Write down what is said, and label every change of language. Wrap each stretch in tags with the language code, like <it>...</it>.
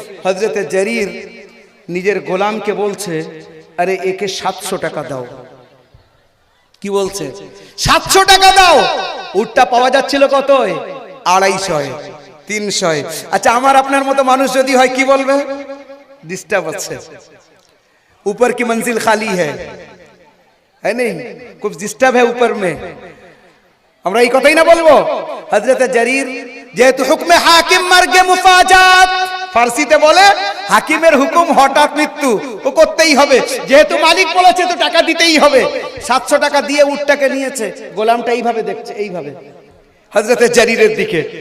<bn>হযরতে জারীর নিজের গোলামকে বলছে, আরে একে 700 টাকা দাও। কি বলছে? 700 টাকা দাও। উটটা পাওয়া যাচ্ছিল কত? 250, 300। আচ্ছা আমার আপনার মতো মানুষ যদি হয় কি বলবে? ডিস্টার্ব আছে,</bn> <hi>ऊपर की मंजिल खाली है नहीं, कुछ डिस्टर्ब है ऊपर में,</hi> <bn>আমরা এই কথাই না বলবো? হযরতে জারীর যেহেতু</bn> <fa>হুকমে হাকিম মার্গে মুফাজাত,</fa> <bn>ফার্সিতে বলে হাকিমের হুকুম হঠাৎ মৃত্যু, ও করতেই হবে, যেহেতু মালিক বলেছে তো টাকা দিতেই হবে। 700 টাকা দিয়ে উটটাকে নিয়েছে। গোলামটা এইভাবে দেখছে, এইভাবে হযরতে জারীরের দিকে।</bn>